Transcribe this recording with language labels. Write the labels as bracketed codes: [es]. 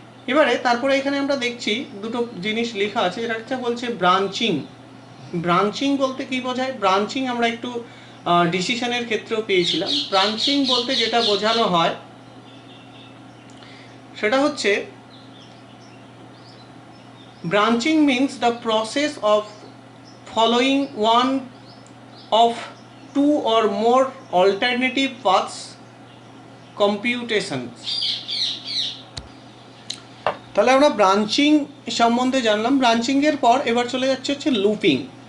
[bn] এবারে তারপরে এখানে আমরা দেখছি দুটো জিনিস লেখা আছে, যেটা একটা বলছে ব্রাঞ্চিং। ব্রাঞ্চিং বলতে কি বোঝায়? ব্রাঞ্চিং আমরা একটু ডিসিশনের ক্ষেত্রেও পেয়েছিলাম। ব্রাঞ্চিং বলতে যেটা বোঝানো হয় সেটা হচ্ছে [en] Branching means the process of following one of two or more alternative paths computations. [bn] তাহলে আমরা ব্রাঞ্চিং সম্বন্ধে জানলাম। ব্রাঞ্চিং এর পর এবার চলে যাচ্ছে হচ্ছে লুপিং।